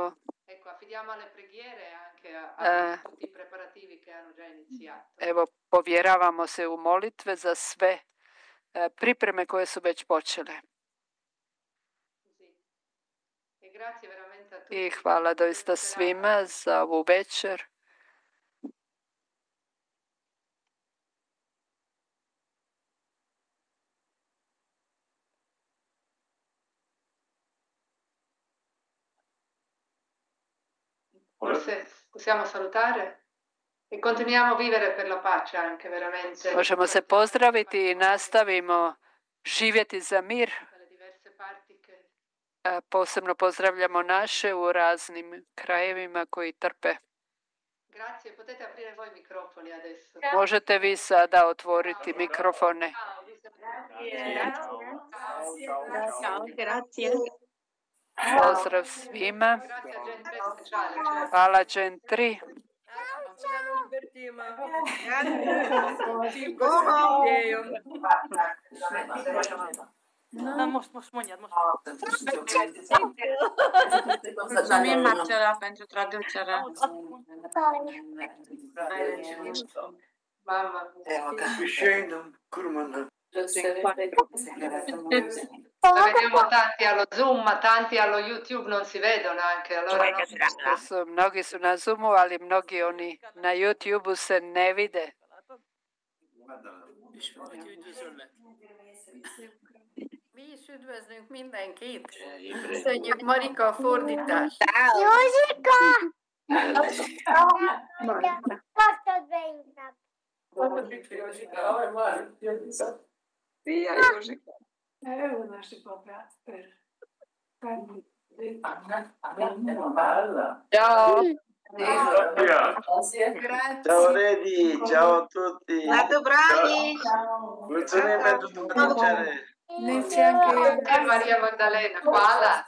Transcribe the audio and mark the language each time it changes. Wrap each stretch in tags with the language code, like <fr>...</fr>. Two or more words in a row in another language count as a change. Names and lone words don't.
<hr>Evo, povjeravamo se u molitve za sve pripreme koje su već počele. I hvala doista svima za ovu večer.</hr> <it>Forse possiamo salutare e continuiamo a vivere per la pace anche veramente.</it> <hr>Možemo se pozdraviti i nastavimo živjeti za mir. Posebno pozdravljamo naše u raznim krajevima koji trpe.</hr> <it>Grazie, potete aprire voi mikrofoni adesso.</it> <hr>Možete vi sada otvoriti mikrofone.</hr> <it>Grazie.</it> <hr>Pozdrav svima. Hvala Gen 3.</hr> <ro>Mulțumim, Marcela, pentru traducere.</ro> <it>Vediamo tanti allo Zoom, ma tanti allo YouTube non si vedono anche. Allora</it> <hr>Mnogi su na Zoomu, ali mnogi oni na YouTubeu se ne vide.</hr> <hu>Mi is üdvözlünk mindenkit. Köszönjük Marika a fordítást. Józsika! Kaptad be inkább. Szia, Józsika!</hu> <it>Ciao! Ciao Redi, ciao a tutti. La dobrani!</it> <ro>Mulțumim pentru traducere.</ro> <hr>Maria Maddalena, hvala.</hr>